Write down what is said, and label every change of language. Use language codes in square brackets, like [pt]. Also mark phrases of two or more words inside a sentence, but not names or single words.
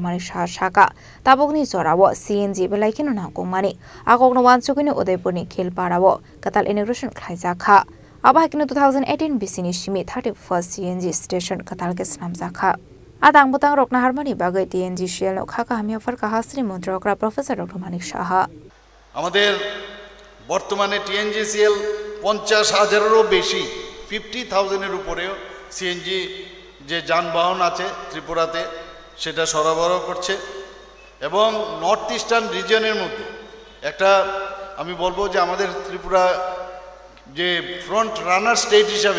[trp] Manik Shah shaka tabogni jorawo CNG belaikino na kongmani agogno wansukini Udaipurni khilparawo katal inauguration khlaijak kha abahikino 2018 bisini shimi 31st CNG station katal ke snamjak kha Adang butang rokna harmoni bagai TNG Shell khaka hamia farka hasri মন্ত্রী okra Professor Dr. Manik Shah [bn] আমাদের বর্তমানে TNGCL 50,000-এরও বেশি 50,000 এর উপরেও সিএনজি যে যানবাহন আছে ত্রিপুরাতে সেটা সরবরাহ করছে এবং নর্থ ইস্টার্ন রিজিয়নের মধ্যে একটা আমি বলবো যে আমাদের ত্রিপুরা যে [en] front runner state [bn] হিসাবে